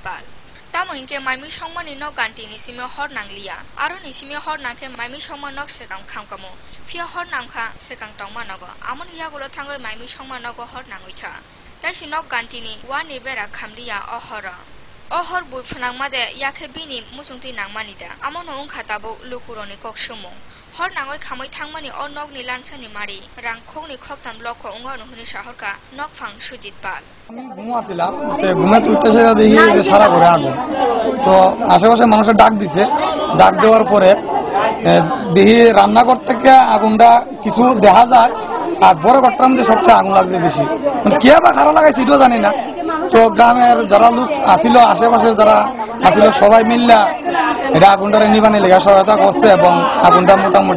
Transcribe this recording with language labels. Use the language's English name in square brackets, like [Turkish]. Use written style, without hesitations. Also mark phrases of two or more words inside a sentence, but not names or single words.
[Kok Borok] Pal tamo inke maimi songmani nok ganti nisime hor nanglia aro nisime hor nangke maimi songma nok sekang khamkamo phia hor nangkha sekang tongma nogo amon yagulo thangoi maimi songma nogo hor nangwikha taisi nok gantini wani bera khamlia o hora o hor bui phnangmade yakhe bini musungti nangmanida amono ungkha tabo lukuroni koksumo hor nangoi khamoi thangmani o nokni lansani mari rangkhongni khoktam lokho ungano huni shahorka nok phang Sujit Pal [Bangla] ঘুমাচ্ছিলাম ঘুমে তুলতে দেখি যে সারা ঘরে আগুন তো আশেপাশে মানুষের ডাক দিছে ডাক দেওয়ার পরে দেখি রান্নাঘর থেকে আগুনটা কিছু দেখা যায় আর বড় ঘরটার মধ্যে সবচেয়ে আগুন লাগছে বেশি মানে কে বা খারাপ লাগাইছে এটাও জানি না তো গ্রামের যারা লোক আসিল আশেপাশে যারা আসিল সবাই মিললে এটা আগুনটারে নিবানি লেগে সহায়তা করছে এবং আগুনটা মোটামুটি